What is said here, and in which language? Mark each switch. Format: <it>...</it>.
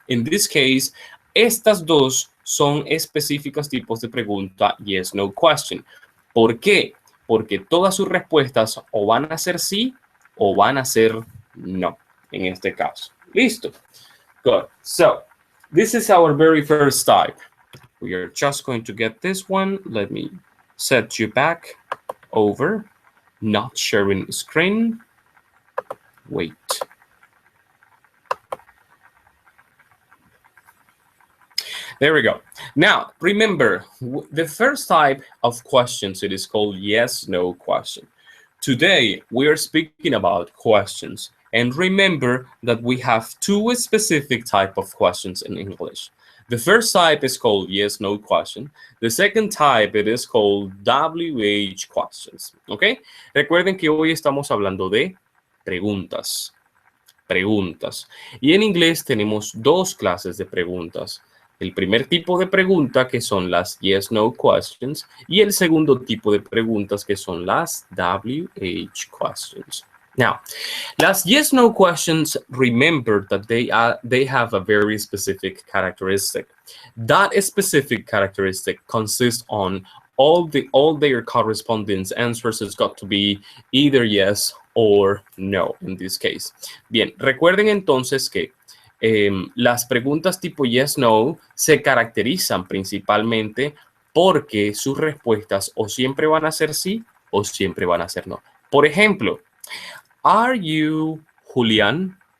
<en>In this case,</en> <es>estas dos son específicos tipos de pregunta yes, no question. ¿Por qué? Porque todas sus respuestas o van a ser sí o van a ser no, en este caso. Listo. Good.</es> <en>So, this is our very first type. We are just going to get this one. Let me set you back over. Not sharing screen. Wait. There we go. Now, remember, the first type of questions, it is called yes, no question. Today, we are speaking about questions. And remember that we have two specific type of questions in English. The first type is called yes, no question. The second type, it is called WH questions.</en> <es>¿Ok? Recuerden que hoy estamos hablando de preguntas. Preguntas. Y en inglés tenemos dos clases de preguntas. El primer tipo de pregunta, que son las yes, no questions, y el segundo tipo de preguntas, que son las WH questions.</es> <en>Now, las yes, no questions, remember that they have a very specific characteristic. That specific characteristic consists on all their corresponding answers has got to be either yes or no in this case.</en> <es>Bien, recuerden entonces que las preguntas tipo yes, no se caracterizan principalmente porque sus respuestas o siempre van a ser sí o siempre van a ser no. Por ejemplo,</es> <en>¿are you Julián?</en>